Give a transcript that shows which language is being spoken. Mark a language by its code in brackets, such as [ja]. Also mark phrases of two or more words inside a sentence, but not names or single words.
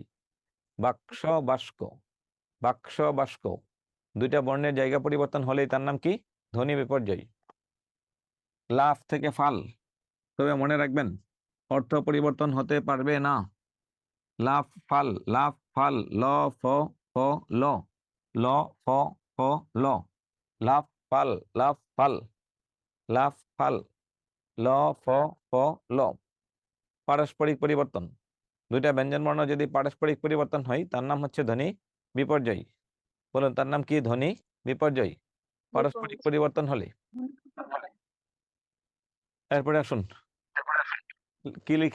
[bn] বাক্স বাস্ক, বাক্স বাস্ক, দুইটা বর্ণের জায়গা পরিবর্তন হলেই তার নাম কি? ধ্বনি বিপর্যয়। লাফ থেকে ফাল, তবে মনে রাখবেন অর্থ পরিবর্তন হতে পারবে না। লাফ ফাল, লাফ ফাল, ল ফ ফ ল, ল ফ ফ ল, লাফ ফাল, লাফ ফাল, লাফ ফাল, ল ফ ফ ল। পারস্পরিক পরিবর্তন, দুইটা ব্যঞ্জন বর্ণ যদি পারস্পরিক পরিবর্তন হয় তার নাম হচ্ছে ধ্বনি বিপর্যয়। বলুন তার নাম কি? ধ্বনি বিপর্যয়। পারস্পরিক পরিবর্তন হলে। এরপরে আসুন, কি লেখা?